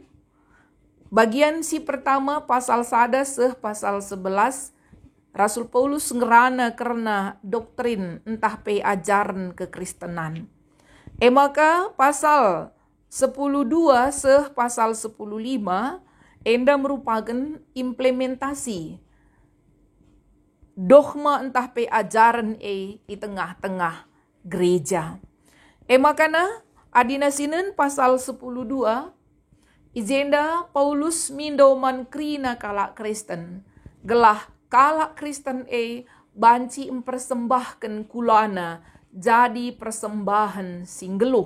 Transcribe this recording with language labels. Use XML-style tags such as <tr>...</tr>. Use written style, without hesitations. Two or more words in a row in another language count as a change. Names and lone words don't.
<btx>Bagian si pertama pasal 1 seh pasal 11. Rasul Paulus ngerana karena doktrin entah pe ajaran kekristenan. Maka pasal 10.2 seh pasal 10.5 enda</btx> <id>merupakan implementasi dogma</id> <btx>entah pe ajaran</btx> <id>di tengah-tengah gereja.</id> <btx>Makana adina sinen pasal 10.2 izenda Paulus mindoman krina kalak Kristen. Gelah kalak Kristen banci mempersembahkan kulana jadi persembahan singgeluh.</btx>